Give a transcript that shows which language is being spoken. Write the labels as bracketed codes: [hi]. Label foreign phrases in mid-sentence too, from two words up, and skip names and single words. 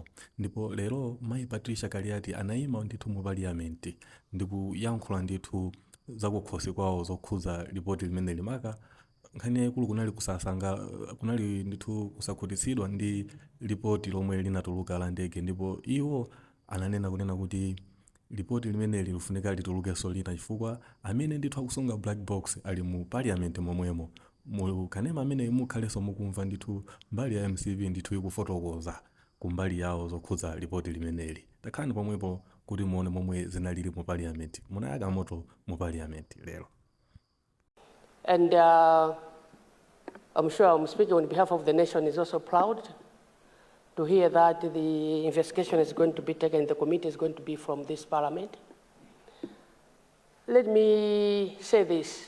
[ny] Ndipo lero Mayi Patricia Kaliati anayima ndithu mu Parliament ndikuyankhula ndithu zakukhosi kwawo zokhuza ripoti limene limaka nkhani yaikulu kunali ndithu kusakhutitsidwa ndi ripoti lomwe linatuluka la ndege, ndipo iwo ananena kunena kuti ripoti limene lifunika litulukenso lina chifukwa amene ndithu akusunga [en] black box [ny] ali mu Parliament momwemo. Kanema amene mukhalenso mukumva ndithu mbali ya MCV ndithu ikufotokoza kumbali yawo zokhuza ripoti limeneli. Takhani pomwepo kuti muone momwe zinalili mu Parliament. Munayaka moto mu Parliament lero. [en] And I'm sure I'm speaking on behalf of the nation is also proud to hear that the investigation is going to be taken, the committee is going to be from this Parliament. Let me say this.